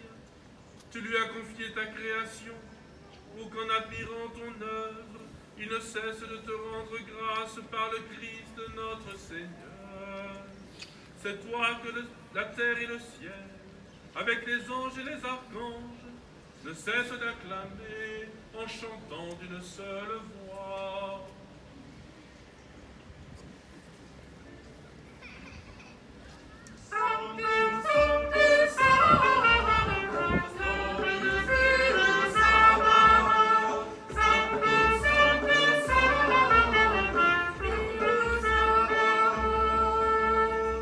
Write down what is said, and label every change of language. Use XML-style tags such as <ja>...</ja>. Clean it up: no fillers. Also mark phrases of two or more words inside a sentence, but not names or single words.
<fr>Tu lui as confié ta création pour qu'en admirant ton œuvre, il ne cesse de te rendre grâce par le Christ notre Seigneur. C'est toi que la terre et le ciel, avec les anges et les archanges, ne cessent d'acclamer en chantant d'une seule voix.</fr> <la>Sanctus, Sanctus, Sanctus, Dominus Sabaoth. Sanctus, Sanctus, Sanctus, Sabaoth.</la>